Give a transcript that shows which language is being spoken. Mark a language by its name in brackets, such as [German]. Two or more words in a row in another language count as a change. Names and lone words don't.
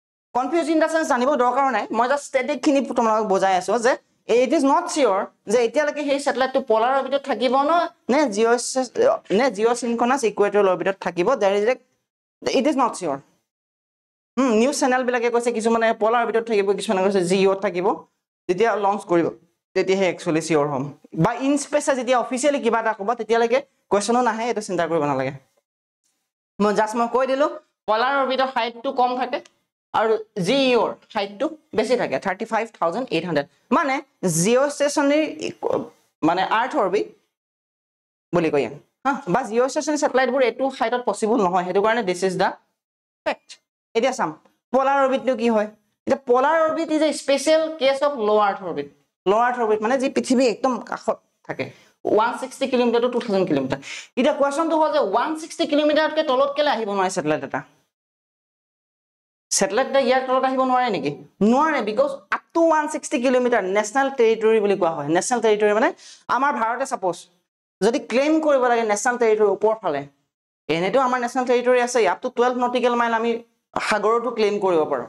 [English] confuse in the sense [Assamese] জানিব দৰকাৰ নাই মই [English] just static [Assamese] খিনি তোমালোকক বুজাই আছো যে [English] it is not sure [Assamese] যে এতিয়ালৈকে সেই স্যাটেলাইটটো পোলাৰ অৰবিটত থাকিব নে [English] geosynchronous equatorial [Assamese] অৰবিটত থাকিব [English] there is it is not sure news channel [Assamese] বিলাকে কৈছে কিছুমানে পোলাৰ অৰবিটত থাকিব কিছুমানে কৈছে জিঅ'ত থাকিব যেতিয়া লঞ্চ কৰিব তেতিয়াহে [English] actually sure [Assamese] হম বা ইন স্পেসে যেতিয়া অফিচিয়ালি কিবা এটা ক'ব তেতিয়ালৈকে কোৱেশ্চনো নাহে এটা চিন্তা কৰিব নালাগে মই জাস্ট মই কৈ দিলো পোলাৰ অৰবিটৰ হাইটটো কম থাকে আৰু জিঅ'ৰ হাইটটো বেছি থাকে 35800 মানে [English] geo stationary [Assamese] মানে [English] earth orbit [Assamese] বুলি কয় বা [English] geo stationary [Assamese] স্যাটেলাইটবোৰ এটো হাইটত পসিবল নহয় হেতু কাৰণে [English] this is the fact [Assamese] এতিয়া চাম পোলাৰ অৰবিটটো কি হয় এটা [English] polar orbit is a special case of low earth orbit [Assamese] মানে যি পৃথিৱী একদম কাষত থাকে [English] 160 kilometers to 2000 kilometers [Assamese] এটা কোৱেশ্চনটো হ'ল যে 160 কিলোমিটাৰতকৈ তলত কেলে আহিব নোৱাৰে স্যাটেলাইট এটা স্যাটেলাইট এটা ইয়াৰ তলত আহিব নোৱাৰে নেকি নোৱাৰে [English] because up to 160 kilometers national territory [Assamese] বুলি কোৱা হয় [English] national territory [Assamese] মানে আমাৰ ভাৰতে সাপোজ যদি ক্লেম কৰিব লাগে [English] national territory [Assamese] ওপৰ ফালে এনেটো আমাৰ [English] national territory [Assamese] আছে [English] up to 12 nautical miles [Assamese] আমি সাগৰটো ক্লেম কৰিব পাৰো